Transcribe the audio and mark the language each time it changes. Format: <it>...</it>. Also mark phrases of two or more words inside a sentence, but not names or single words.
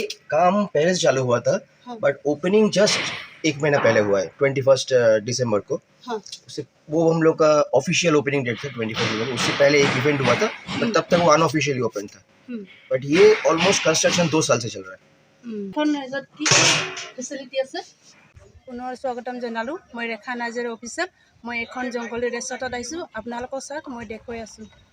<hi>काम पहले से चालू हुआ था, हाँ।</hi> <en>But opening just</en> <hi>1 महीना पहले हुआ है 21 दिसंबर को। हाँ। उससे वो हम लोग का</hi> <en>official opening date</en> <hi>था 21 दिसंबर। उससे पहले एक इवेंट हुआ था, बट तब तक वो</hi> <en>unofficially open</en> <hi>था। बट ये</hi> <en>almost construction</en> <hi>2 साल से चल रहा है।</hi> <as>ফেচিলিটি আছে পুনৰ স্বাগতম জনালোঁ। মই ৰেখা নাৰ্জাৰী অফিচত মই এখন জংঘলী ৰেষ্টুৰেণ্টত আহিছোঁ। আপোনালোকক চাওক, মই দেখুৱাই আছোঁ।</as>